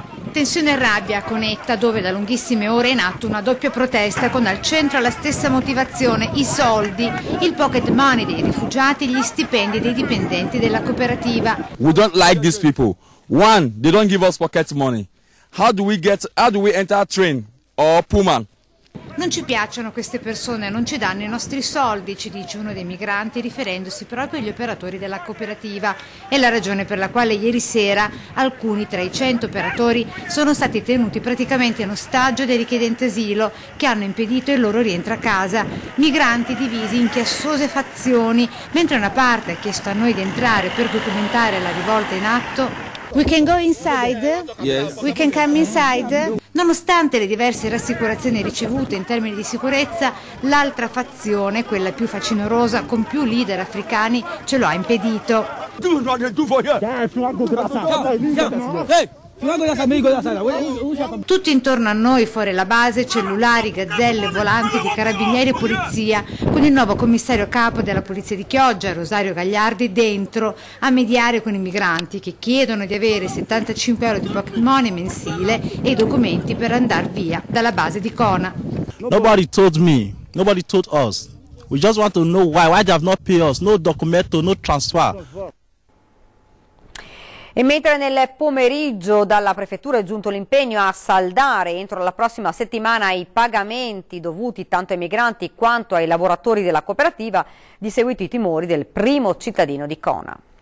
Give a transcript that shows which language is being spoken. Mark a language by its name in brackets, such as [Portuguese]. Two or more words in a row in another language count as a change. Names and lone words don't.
[Italian] Tensione e rabbia a Conetta, dove da lunghissime ore è in atto una doppia protesta con al centro la stessa motivazione, i soldi, il [English] pocket money [Italian] dei rifugiati, gli stipendi dei dipendenti della cooperativa. [English] We don't like these people. One, they don't give us pocket money. How do we enter a train or pullman? [Italian] Non ci piacciono queste persone, non ci danno i nostri soldi, ci dice uno dei migranti riferendosi proprio agli operatori della cooperativa. È la ragione per la quale ieri sera alcuni tra i 100 operatori sono stati tenuti praticamente in ostaggio dai richiedenti asilo che hanno impedito il loro rientro a casa. Migranti divisi in chiassose fazioni, mentre una parte ha chiesto a noi di entrare per documentare la rivolta in atto. [English] We can go inside? Yes. We can come inside? [Italian] Nonostante le diverse rassicurazioni ricevute in termini di sicurezza, l'altra fazione, quella più facinorosa, con più leader africani, ce lo ha impedito. Tutti intorno a noi, fuori la base, cellulari, gazzelle, volanti di carabinieri e polizia, con il nuovo commissario capo della polizia di Chioggia, Rosario Gagliardi, dentro a mediare con i migranti che chiedono di avere 75 euro di [English] pocket money [Italian] mensile e i documenti per andare via dalla base di Cona. [English] Nobody told me, nobody told us. We just want to know why they have not paid us, no documento, no transfer. [Italian] E mentre nel pomeriggio dalla Prefettura è giunto l'impegno a saldare entro la prossima settimana i pagamenti dovuti tanto ai migranti quanto ai lavoratori della cooperativa, di seguito i timori del primo cittadino di Cona.